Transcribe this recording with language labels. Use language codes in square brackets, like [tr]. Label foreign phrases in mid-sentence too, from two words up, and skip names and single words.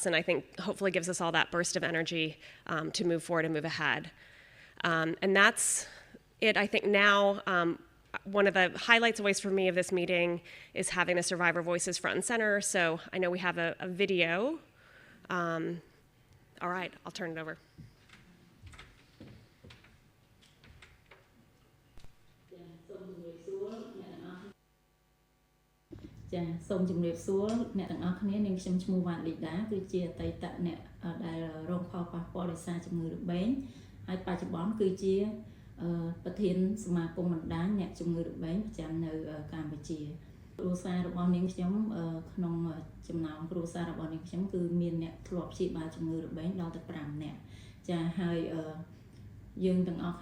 [en] And I think hopefully gives us all that burst of energy to move forward and move ahead. And that's it. I think now one of the highlights always for me of this meeting is having the survivor voices front and center. So I know we have a video. All right, I'll turn it over. [km] ចាសូមជម្រាបសួរអ្នកទាំងអស់គ្នានាងខ្ញុំឈ្មោះវ៉ាន់លីដាគឺជាអតីតអ្នកដែល រងផលប៉ះពាល់ដោយសារជំងឺរបេងហើយបច្ចុប្បន្នគឺជាប្រធានសមាគមបណ្ដាញអ្នកជំងឺរបេងប្រចាំនៅកម្ពុជាគ្រួសាររបស់នាងខ្ញុំក្នុងចំណោមគ្រួសាររបស់នាងខ្ញុំគឺមានអ្នកធ្លាប់ព្យាបាលជំងឺរបេងដល់ទៅ5នាក់ចាហើយយើងទាំងអស់